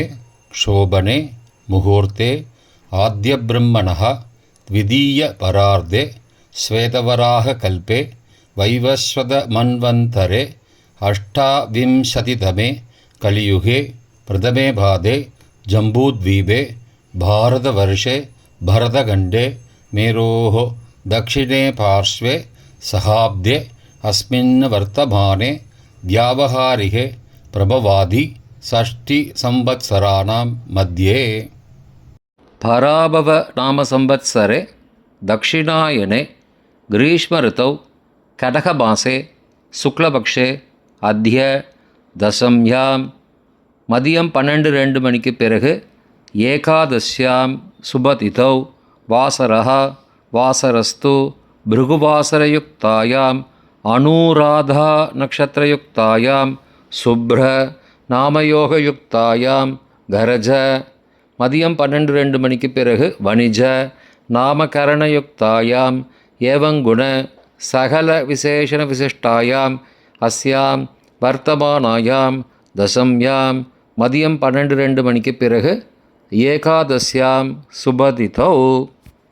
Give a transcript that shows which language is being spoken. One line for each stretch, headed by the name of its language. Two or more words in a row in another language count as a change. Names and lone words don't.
Sanskrit: शोभने मुहूर्ते आद्य ब्रह्मणः द्वितीय परार्धे श्वेतवराह कल्पे वैवस्वत मन्वन्तरे अष्टाविंशतितमे कलियुगे प्रथमे पादे जम्बूद्वीपे भारतवर्षे भरतखण्डे मेरोः दक्षिणे पार्श्वे सहाब्दे अस्मिन् वर्तमाने व्यावहारिके प्रभवादि षष्टिसंवत्सराणां मध्ये पराभव नाम संवत्सरे दक्षिणायने ग्रीष्म ऋतौ कटकमासे शुक्लपक्षे अद्य दशम्याम्
Tamil: மதியம் 12:02 மணிக்கு பிறகு
Sanskrit: एकादश्याम् शुभतिथौ वासरः वासरस्तु भृगुवासरयुक्तायाम् अनुराधा नक्षत्रयुक्तायाम् शुभ्र नामयोगयुक्तायाम् करज
Tamil: மதியம் 12:02 மணிக்கு பிறகு
Sanskrit: वणिज नामकरणयुक्तायाम् एवंगुण सकल विशेषण विशिष्टायाम् अस्याम् वर्तमानायाम् दशम्याम्
Tamil: மதியம் 12:02 மணிக்கு பிறகு
Sanskrit: एकादश्याम् शुभतिथौ